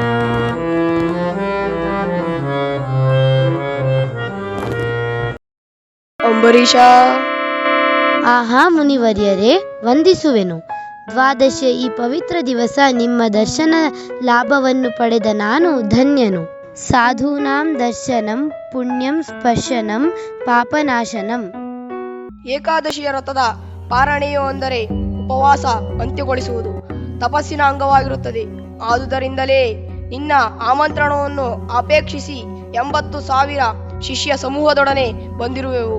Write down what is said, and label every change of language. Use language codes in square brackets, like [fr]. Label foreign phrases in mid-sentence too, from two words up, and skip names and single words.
[kn] ಅಂಬರೀಷ. ಆಹಾ ಮುನಿವರ್ಯರೇ, ವಂದಿಸುವೆನು. ದ್ವಾದಶಿ ಈ ಪವಿತ್ರ ದಿವಸ ನಿಮ್ಮ ದರ್ಶನ ಲಾಭವನ್ನು ಪಡೆದ ನಾನು ಧನ್ಯನು. [sa] ಸಾಧೂನಾಂ ದರ್ಶನಂ ಪುಣ್ಯಂ ಸ್ಪರ್ಶನಂ ಪಾಪನಾಶನಂ. [kn] ಏಕಾದಶಿಯ ವ್ರತದ ಪಾರಣೆಯು ಅಂದರೆ ಉಪವಾಸ ಅಂತ್ಯಗೊಳಿಸುವುದು ತಪಸ್ಸಿನ ಅಂಗವಾಗಿರುತ್ತದೆ. ಆದುದರಿಂದಲೇ ನಿನ್ನ ಆಮಂತ್ರಣವನ್ನು ಅಪೇಕ್ಷಿಸಿ 80,000 ಶಿಷ್ಯ ಸಮೂಹದೊಡನೆ ಬಂದಿರುವೆವು.